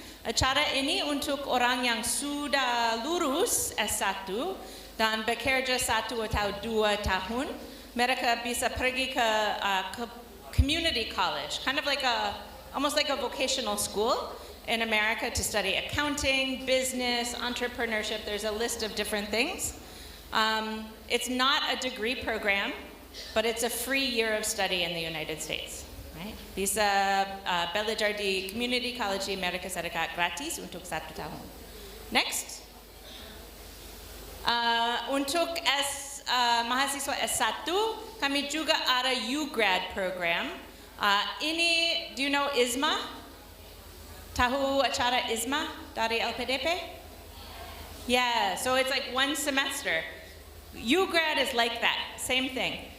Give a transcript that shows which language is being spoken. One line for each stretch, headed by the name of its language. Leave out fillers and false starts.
Indonesian: Acara ini untuk orang yang sudah lulus S1 dan bekerja 1 atau 2 tahun. Mereka bisa pergi ke
English: community college, kind of like almost like a vocational school in America to study accounting, business, entrepreneurship. There's a list of different things. It's not a degree program, but it's a free year of study in the United States.
Indonesian: Right? Bisa belajar di Community College di Amerika Serikat gratis untuk 1 tahun. Next. Untuk mahasiswa S1, kami juga ada U-Grad program. Ini,
English: do you know
Indonesian: ISMA? Tahu acara ISMA dari LPDP?
English: Yeah, so it's like 1 semester. U-Grad is like that, same thing.